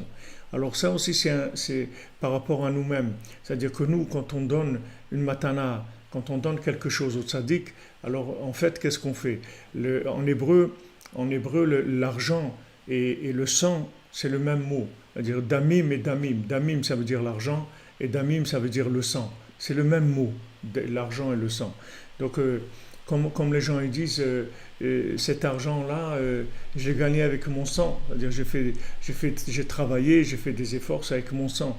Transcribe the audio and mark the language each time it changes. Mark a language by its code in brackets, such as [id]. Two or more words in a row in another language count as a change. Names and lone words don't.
[fr] Alors ça aussi c'est par rapport à nous-mêmes, c'est-à-dire que nous, quand on donne une matana, quand on donne quelque chose au tzaddik, alors en fait qu'est-ce qu'on fait? En hébreu, l'argent et le sang, c'est le même mot, c'est-à-dire damim et damim. Damim ça veut dire l'argent et damim ça veut dire le sang. C'est le même mot, l'argent et le sang. Donc, comme les gens ils disent, cet argent-là, j'ai gagné avec mon sang. C'est-à-dire, j'ai travaillé, j'ai fait des efforts, c'est avec mon sang.